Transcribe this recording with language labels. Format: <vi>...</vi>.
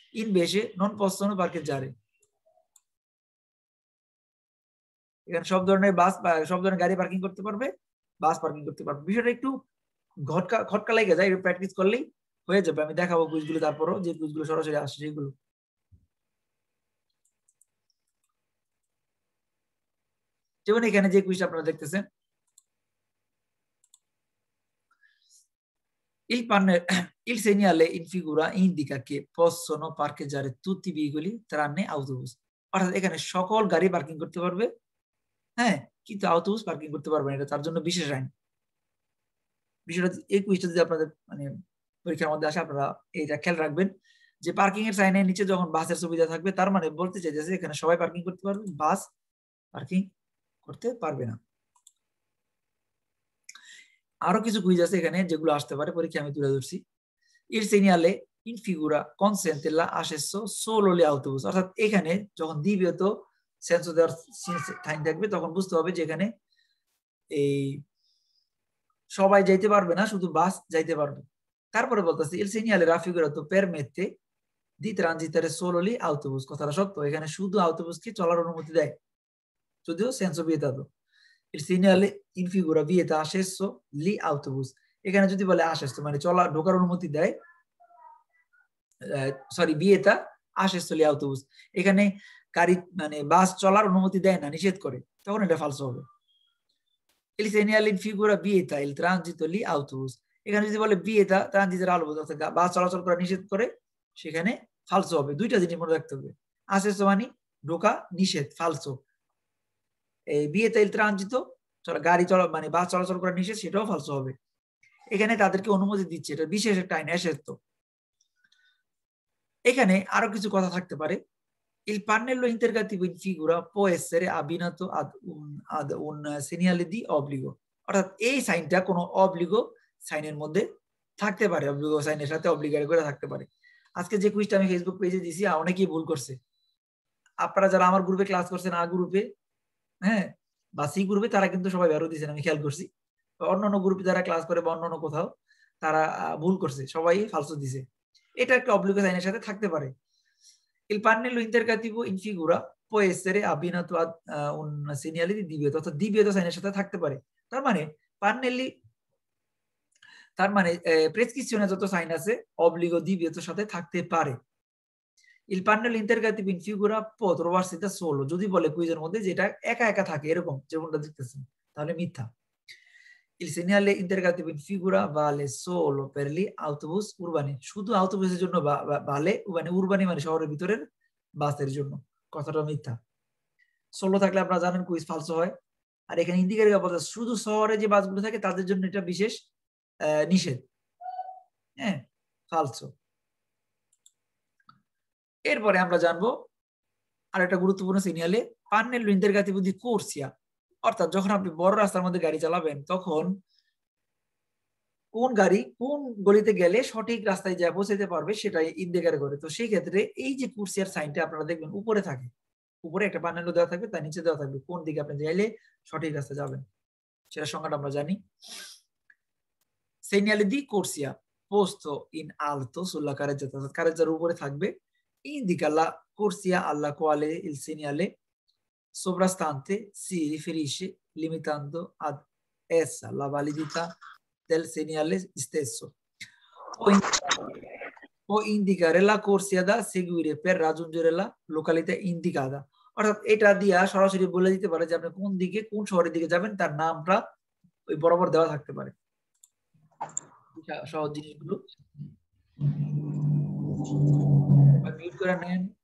<it>invece non possono parcheggiare,</it> <bn>এখানে সব ধরনের বাস সব ধরনের গাড়ি পার্কিং করতে পারবে, বাস পার্কিং করতে পারবে। বিষয়টা একটু খটকা লেগে যায়, প্র্যাকটিস করলেই হয়ে যাবে। আমি দেখাবো কুইজগুলো, তারপরও যে কুইজগুলো সরাসরি আসছে সেগুলো। যেমন এখানে যে কুইজটা আপনারা দেখতেছেন,</bn> <it>il segnale in figura indica che possono parcheggiare tutti i veicoli tranne autobus।</it> <bn>অর্থাৎ এখানে সকল গাড়ি পার্কিং করতে পারবে, হ্যাঁ কিন্তু autobus পার্কিং করতে পারবে না, এটা তার জন্য বিশেষ আইন। বিষয়টা এই কুইজটা যদি আপনাদের মানে পরীক্ষার মধ্যে আসে আপনারা এইটা খেয়াল রাখবেন যে পার্কিং এর সাইনের নিচে যখন বাসের সুবিধা থাকবে তার মানে বলতে চাইছে এখানে সবাই পার্কিং করতে পারবে, বাস পার্কিং করতে পারবে না। আরো কিছু কুইজ আছে এখানে যেগুলো আসতে পারে পরীক্ষা, আমি তুলে ধরছি।</bn> <it>il segnale in figura consente l'accesso solo agli autobus।</it> <bn>অর্থাৎ এখানে যখন দ্বিতীয়ত সেন্সর দেওয়ার সাইন থাকবে তখন বুঝতে হবে যে এখানে এই সবাই যাইতে পারবে না, শুধু বাস যাইতে পারবে। তারপরে বলতেছে</bn> <it>il segnale raffigurato permette di transitare solo gli autobus।</it> <bn>কথাটা সত্য, এখানে শুধু autobusকে চলার অনুমতি দেয়, যদিও senso vietato।</bn> <it>il segnale in figura vieta accesso gli autobus।</it> <bn>এখানে যদি বলে accesso মানে চলা ঢোকার অনুমতি দেয়, sorry</bn> <it>vieta accesso gli autobus,</it> <bn>এখানে গাড়ি মানে বাস চলার অনুমতি দেয় না, নিষেধ করে, তখন এটা ফালসো হবে।</bn> <it>il segnale in figura vieta il transito gli autobus,</it> <bn>এখানে যদি বলে</bn> <it>vieta transitare all'autobus,</it> <bn>অর্থাৎ বাস চলাচল করা নিষেধ করে, সেখানে ফালসো হবে। দুইটা জিনিস মনে রাখতে হবে, accesso মানে ঢোকা, নিষেধ ফালসো। এই</bn> <it>vieta il transito</it> <bn>গাড়ি চলা মানে বাস চলাচল করা নিষেধ, সেটাও ফালসো হবে। এখানে তাদেরকে অনুমতি দিচ্ছে, এটা বিশেষ একটা আইন এসেছে। এখানে আরো কিছু কথা থাকতে পারে।</bn> <it>il pannello interrogativo in figura può essere abbinato ad un segnale di obbligo।</it> <bn>অর্থাৎ এই সাইনটা কোনো অবলিগো সাইনের মধ্যে থাকতে পারে, অবলিগো সাইনের সাথে অবলিগেট করে থাকতে পারে। আজকে যে কুইজটা আমি ফেসবুক পেজে দিয়েছি অনেকেই ভুল করছে। আপনারা যারা আমার গ্রুপে ক্লাস করছেন, আ গ্রুপে হ্যাঁ বা সি গ্রুপে, তারা কিন্তু সবাই বেরো দিয়েছেন, আমি খেয়াল করছি। অন্যান্য গ্রুপে যারা ক্লাস করে বা অন্যান্য কোথাও, তারা ভুল করছে, সবাই ফালসো দিছে। এটা একটা অবলিগো সাইনের সাথে থাকতে পারে।</bn> <it>il pannello interrogativo in figura può essere abbinato a un segnale di divieto,</it> <bn>অর্থাৎ divieto সাইনের সাথে থাকতে পারে।</bn> <it>তার মানে pannelli, তার মানে প্রেসক্রিপশনে যত সাইন আছে obbligo divieto সাথে থাকতে পারে। il pannello interrogativo in figura può trovarsi da solo,</it> <bn>যদি বলে কুইজের মধ্যে যেটা একা একা থাকে এরকম যেমনটা দেখতেছেন, তাহলে মিথ্যা।</bn> <it>Il segnale interrogativo in figura vale solo per gli autobus urbani,</it> <bn>শুধু autobusের জন্য vale, মানে উরবানি মানে শহরের ভিতরের বাসের জন্য। কথাটা মিথ্যা। সোলো থাকলে আপনারা জানেন কুইজ ফালসো হয়। আর এখানে ইন্ডিকেটর বলতে শুধু শহরে যে বাসগুলো থাকে তাদের জন্য এটা বিশেষ নিষেধ। হ্যাঁ, ফালসো। এরপরে আমরা জানবো আরেকটা গুরুত্বপূর্ণ সিগন্যালে</bn> <it>pannello interrogativo di corsia,</it> <bn>অর্থাৎ যখন আপনি বড় রাস্তার মধ্যে গাড়ি চালাবেন তখন কোন গাড়ি কোন গলিতে গেলে সঠিক রাস্তায় যা পৌঁছাতে পারবে সেটাই ইন্ডিকেটর করে। তো সেই ক্ষেত্রে এই যে কুরসিয়ার সাইনটা আপনারা দেখবেন উপরে থাকে, উপরে একটা প্যানেলও দেওয়া থাকবে, তার নিচে দেওয়া থাকবে কোন দিকে আপনি যাইলে সঠিক রাস্তায় যাবেন, সেটা সংজ্ঞাটা আমরা জানি।</bn> <it>segnale di corsia posto in alto sulla carreggiata,</it> <bn>অর্থাৎ কারেজ্জার উপরে থাকবে,</bn> <it>indica la corsia alla quale il segnale sovrastante si riferisce, limitando ad essa la validità del segnale stesso. Può indicare la corsia da seguire per raggiungere la località indicata,</it> <bn>অর্থাৎ এটা দিয়া সরাসরি বলে দিতে পারে যে আপনি কোন দিকে কোন শহরের দিকে যাবেন, তার নামটা ওই বরাবর দেওয়া থাকতে পারে। সহজ জিনিসগুলো মিউট করে নেন।</bn>